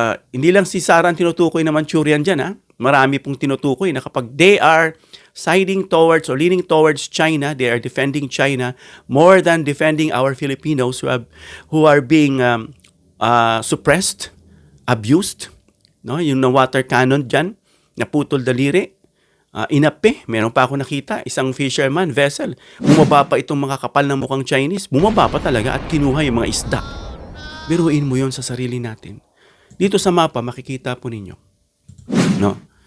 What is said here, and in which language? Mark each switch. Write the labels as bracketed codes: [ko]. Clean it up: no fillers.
[tl] Hindi lang si Sara ang tinutukoy na Manchurian dyan. Marami pong tinutukoy na kapag [en] they are siding towards or leaning towards China, they are defending China more than defending our Filipinos who are being suppressed, abused. [tl] No? Yung na water cannon dyan, naputol daliri. Inape, meron pa ako nakita, isang fisherman vessel, bumaba pa itong mga kapal na mukhang Chinese, bumaba pa talaga at kinuha yung mga isda. Biruin mo yon sa sarili natin. Dito sa mapa, makikita po ninyo. No?